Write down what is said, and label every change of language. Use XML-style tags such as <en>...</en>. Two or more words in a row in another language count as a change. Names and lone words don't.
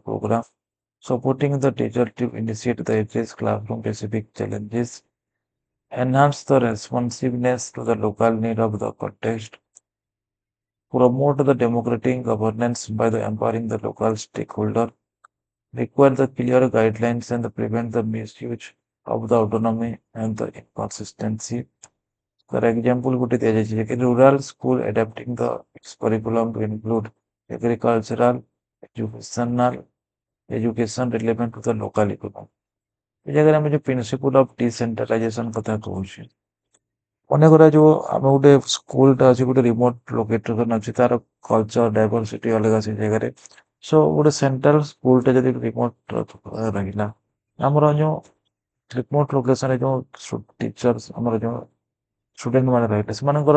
<en>program, supporting the teacher to initiate the address classroom specific challenges, enhance the responsiveness to the local need of the context, promote the democratic governance by the empowering the local stakeholder, require the clear guidelines and prevent the misuse of the autonomy and the inconsistency. For example,</en> <or>ଗୋଟେ ଦିଆଯାଇଛି କି</or> <en>rural school adapting the its curriculum to include agricultural, educational, education relevant to the local economy.</en> <or>ଏ ଜାଗାରେ ଆମେ ଯୋଉ</or> <en>principle of decentralization</en> <or>କଥା କହୁଛେ ଅନେକଗୁଡା ଯୋଉ ଆମେ ଗୋଟେ ସ୍କୁଲଟା ଅଛି ଗୋଟେ</or> <en>remote location</en> <or>ଅଛି ତାର</or> <en>culture diversity</en> <or>ଅଲଗା ସେ ଜାଗାରେ ସୋ ଗୋଟେ</or> <en>central school</en> <or>ଯଦି ରିମୋଟ ରହିଲା ଆମର ଯୋଉ</or> <en>remote location</en> <or>ଯୋଉ ଟିଚର୍ସ ଆମର ଯୋଉ ଷ୍ଟୁଡେଣ୍ଟ ମାନେ ରହିଲେ ସେମାନଙ୍କର</or>